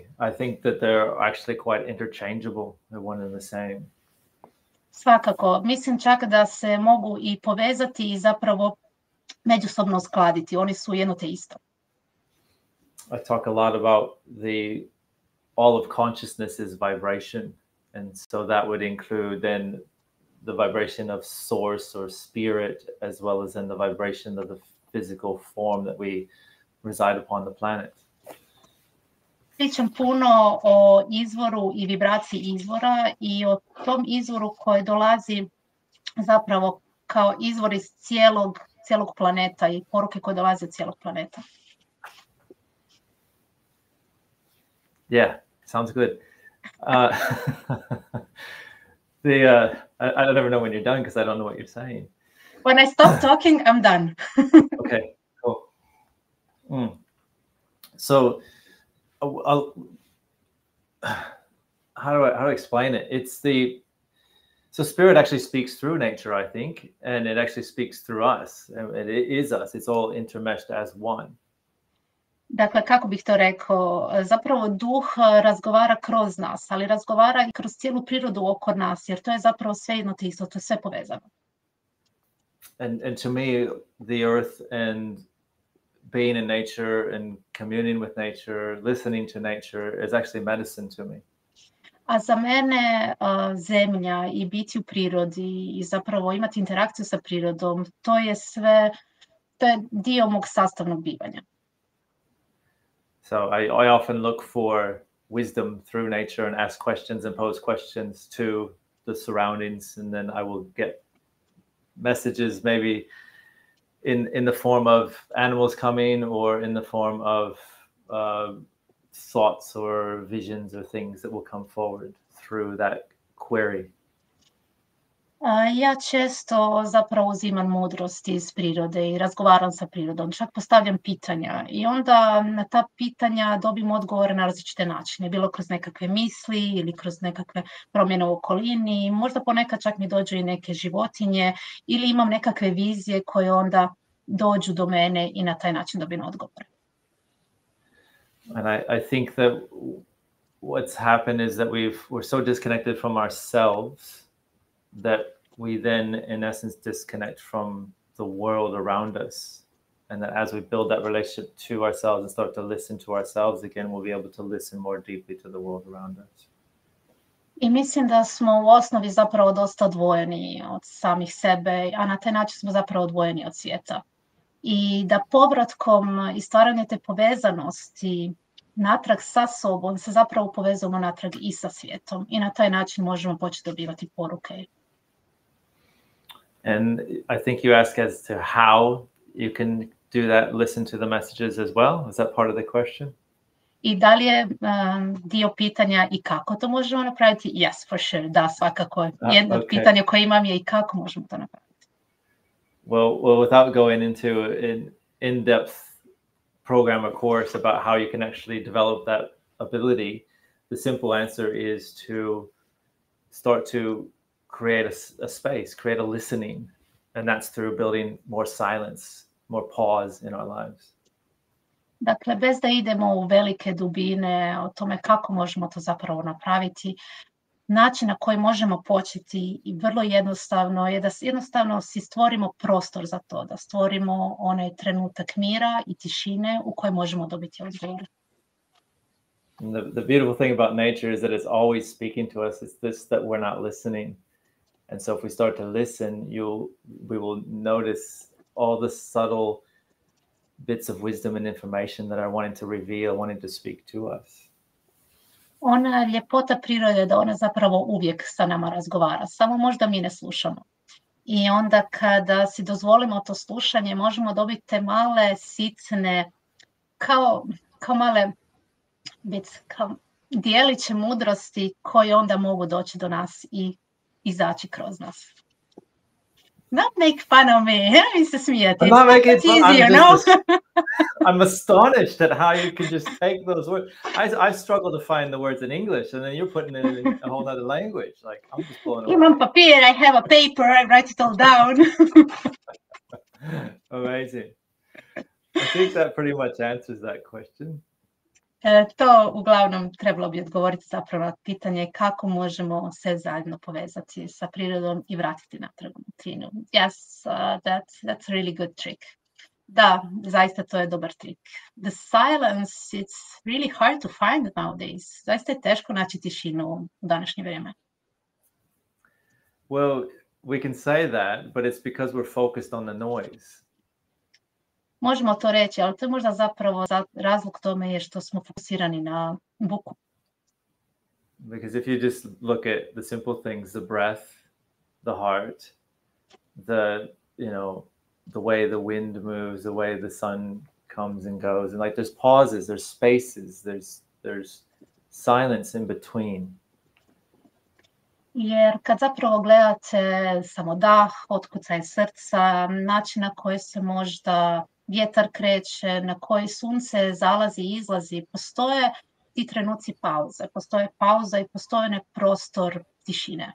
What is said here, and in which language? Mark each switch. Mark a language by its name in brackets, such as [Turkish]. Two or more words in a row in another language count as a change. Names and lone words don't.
[English] I think that they're actually quite interchangeable. They're one and the same. [Croatian] Svakako. Mislim čak da se mogu i povezati i zapravo međusobno uskladiti. Oni su jedno te isto. [English] I talk a lot about all of consciousness is vibration. And so that would include then the vibration of source or spirit, as well as then the vibration of the physical form that we reside upon the planet. [Croatian] Pričam puno o izvoru i vibraciji izvora i o tom izvoru koji dolazi zapravo kao izvor iz cijelog planeta i poruke koje dolaze od cijelog planeta. [English] Yeah, sounds good. I never know when you're done because I don't know what you're saying. When I stop talking, I'm done. Okay, cool. So, how do I explain it? So spirit actually speaks through nature, I think, and it actually speaks through us. It is us. It's all intermeshed as one. [Croatian] Dakle, kako bih to rekao, zapravo duh razgovara kroz nas, ali razgovara i kroz cijelu prirodu oko nas, jer to je zapravo sve jedno te isto, to je sve povezano. [English] And to me, the earth and being in nature and communing with nature, listening to nature is actually medicine to me. [Croatian] A za mene zemlja i biti u prirodi i zapravo imati interakciju sa prirodom, to je dio mog sastavnog bivanja. [English] So I often look for wisdom through nature and ask questions and pose questions to the surroundings, and then I will get messages maybe in the form of animals coming or in the form of thoughts or visions or things that will come forward through that query. [Croatian] Ja često zapravo uzimam mudrost iz prirode i razgovaram sa prirodom, čak postavljam pitanja i onda na ta pitanja dobim odgovore na različite načine, bilo kroz nekakve misli ili kroz nekakve promjene u okolini, možda ponekad čak mi dođu i neke životinje ili imam nekakve vizije koje onda dođu do mene i na taj način dobijem odgovore. [English] And I think that what's happened is that we're so disconnected from ourselves that we then, in essence, disconnect from the world around us. And that as we build that relationship to ourselves and start to listen to ourselves again, we'll be able to listen more deeply to the world around us. [Croatian] I mislim da smo u osnovi zapravo dosta odvojeni od samih sebe, a na taj način smo zapravo odvojeni od svijeta. i da povratkom i stvaranjem te povezanosti natrag sa sobom se zapravo povezujemo natrag i sa svijetom i na taj način možemo početi dobivati poruke. [English] And I think you ask as to how you can do that, listen to the messages as well. Is that part of the question? [Croatian] I da li je dio pitanja i kako to možemo napraviti? [English] Yes, for sure, [Croatian] da, svakako. Jedno od pitanja koje imam je i kako možemo to napraviti. [English] Well, without going into an in-depth program or course about how you can actually develop that ability, the simple answer is to start to create a space, create a listening, and that's through building more silence, more pause in our lives. [Croatian] Dakle, bez da idemo u velike dubine o tome kako možemo to zapravo napraviti, način na koji možemo početi i vrlo jednostavno je da jednostavno si stvorimo prostor za to, da stvorimo onaj trenutak mira i tišine u kojem možemo dobiti odgovor. [English] The beautiful thing about nature is that it's always speaking to us. It's this that we're not listening. And so if we start to listen, we will notice all the subtle bits of wisdom and information that are wanting to reveal, wanting to speak to us. [Croatian] Ona ljepota prirode da ona zapravo uvijek sa nama razgovara, samo možda mi ne slušamo. I onda kada si dozvolimo to slušanje, možemo dobiti te male sitne, kao male kao dijeliće mudrosti koje onda mogu doći do nas i izaći kroz nas. [English] Not make fun of me. [Croatian] Mi se smijete. [English] I'm not making fun. I'm astonished at how you can just take those words. I struggle to find the words in English, and then you're putting it in a whole other language. Like, I'm just blowing away. [Croatian] Imam papir, [English] I have a paper, I write it all down. Amazing. I think that pretty much answers that question. [Croatian] To uglavnom trebalo bi odgovoriti zapravo na pitanje kako možemo se zajedno povezati sa prirodom i vratiti natrag u tinu. [English] Yes, that's a really good trick. [Croatian] Da, zaista to je dobar trik. [English] The silence, it's really hard to find nowadays. [Croatian] Zaista je teško naći tišinu u današnje vrijeme. [English] Well, we can say that, but it's because we're focused on the noise. [Croatian] Možemo to reći, ali to je možda zapravo razlog tome je što smo fokusirani na buku. [English] Because if you just look at the simple things, the breath, the heart, the way the wind moves, the way the sun comes and goes, and like there's pauses, there's spaces, there's silence in between. [Croatian] Jer kad zapravo gledate samo dah, otkucaj srca, način na koji se možda vjetar kreće, na koji sunce zalazi i izlazi, postoje ti trenuci pauze, postoje pauza i postoje prostor tišine.